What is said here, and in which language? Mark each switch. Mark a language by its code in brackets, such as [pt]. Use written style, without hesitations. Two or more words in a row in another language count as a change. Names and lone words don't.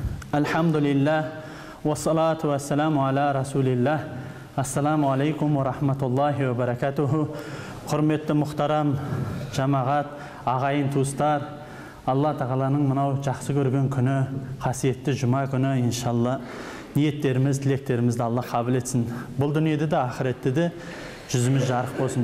[ar] الحمد لله والصلاة والسلام على رسول الله. السلام عليكم ورحمة الله وبركاته. [kk] Құрметті мұхтарам жамағат, ағайын туыстар, Алла тағаланың мынау жақсы көрген күні, қасиетті жұма күні, иншалла, ниеттеріміз, тілектерімізді Алла қабыл етсін. Бұл дүниеде де, ақыретте де жүзіміз жарық болсын.